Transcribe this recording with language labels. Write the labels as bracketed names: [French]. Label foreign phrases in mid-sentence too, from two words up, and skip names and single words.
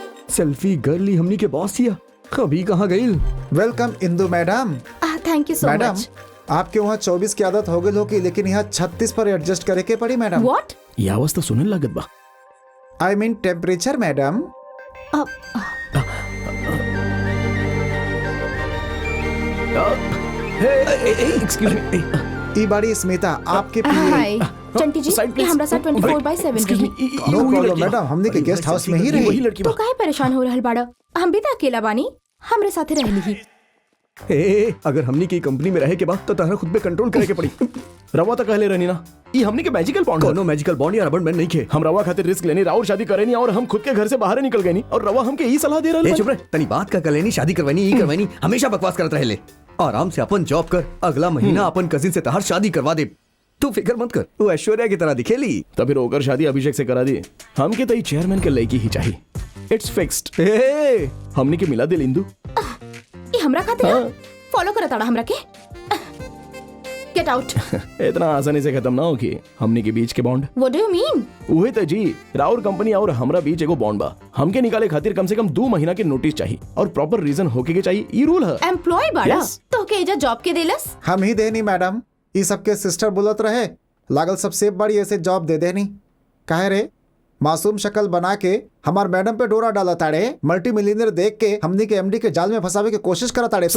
[English] selfie girly [Bhojpuri] हमनी के बॉस हिया, अभी कहाँ गई? [English] welcome Indu madam. thank you so मैडम मच। [Bhojpuri] आपके वहाँ 24 की आदत हो गई होगी, लेकिन यहाँ 36 पर एडजस्ट करे के पड़ी मैडम। [English] व्हाट? [Bhojpuri] ये आवाज तो सुनने लागत बा। [English] I mean temperature madam. excuse me. [Bhojpuri] ई बाड़ी स्मिता आपके पीए। हाय चंटी जी, [English] Side, [Bhojpuri] ये हमरा साथ [English] please. 24/7 Excuse me, [Bhojpuri] रही। [English] no problem madam, [Bhojpuri] हमने के [English] guest house [Bhojpuri] में ही वही रही। लड़की तो बा। काहे परेशान हो रहल बाड़ा? हम भी तो अकेला बानी, हमरे साथे रहली ही। अगर हमनी की कंपनी में रहे के बाद तो तहरा खुद पे कंट्रोल करे के पड़ी। रवा तो कहले रहनी ना, ये हमनी के [English] magical bond [Bhojpuri] कोनो [English] magical bond [Bhojpuri] या [English] rubber band [Bhojpuri] नहीं खे। हम रवा खातिर रिस्क लेनी, राउर शादी करे नहीं और हम खुद के घर से बाहर निकल गए नहीं और रवा हमके यही सलाह दे रहा चुप रह, तनी बात का कलेनी, शादी करवानी ही करवानी, हमेशा बकवास करत रहे ले। आराम से अपन जॉब कर, अगला महीना अपन कजिन से तहार शादी करवा दे। तू फिक्र मत कर, तू ऐश्वर्या की तरह दिखेली। तो फिर होकर शादी अभिषेक से करा दी। हमके तो चेयरमैन के लड़की ही चाहिए, [English] it's fixed. [Bhojpuri] हमनी के मिला दिल इंदु। ये हमरा खातिर हाँ। फॉलो करत आड़ा हमरा के। [English] get out. [Bhojpuri] इतना आसानी से खत्म ना होगी हमनी के बीच के बॉन्ड। [English] what do you mean? [Bhojpuri] उहे तो जी, राउर कंपनी और हमरा बीच एगो बॉन्ड बा। हमके निकाले खातिर कम से कम 2 महीना के नोटिस चाहिए और [English] proper reason [Bhojpuri] होके के चाहिए, ये रूल है। एम्प्लॉय बाड़ा Yes. तो के एजा जॉब के देलस? हम ही देनी मैडम, ई सबके सिस्टर बोलत रहे लागल सबसे बड़ी ऐसे जॉब दे देनी। काहे रे मासूम शक्ल बना के हमार मैडम पे डोरा डाला ताड़े, [English] multi millionaire [Bhojpuri] देख के हमनी के एमडी के जाल में फंसावे के कोशिश करा ताड़े।